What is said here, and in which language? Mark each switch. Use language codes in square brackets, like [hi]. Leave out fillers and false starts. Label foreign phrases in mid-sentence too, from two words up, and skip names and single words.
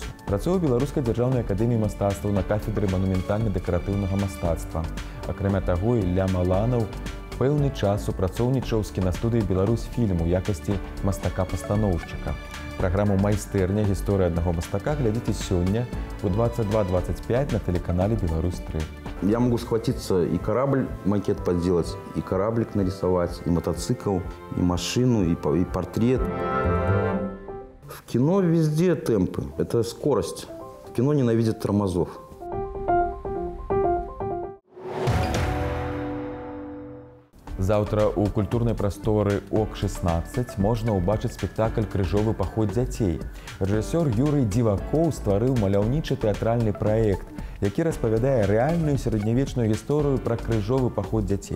[be] Працуе ў Беларускай дзяржаўнай акадэміі мастацтваў на кафедры манументальна-дэкаратыўнага мастацтва. Акрамя таго, Ілля Маланаў пэўны час супрацоўнічаў з кінастудыяй «Беларусь-фільм» у якасці мастака-пастаноўшчыка. Праграму «Майстэрня. Гісторыя аднаго мастака» глядзіце сёння ў 22:25 на тэлеканале «Беларусь-3». [ru] Я могу схватиться и корабль макет подделать, и кораблик нарисовать, и мотоцикл, и машину, и портрет. В кино везде темпы. Это скорость. Кино ненавидит тормозов. [be] Заўтра ў культурнай прасторы ОК-16 можна ўбачыць спектакль «Крыжовы паход дзяцей». Рэжысёр Юрый Дзівакоў стварыў маляўнічы тэатральны праект, які распавядае рэальную сярэднявечную гісторыю пра крыжовы паход дзяцей.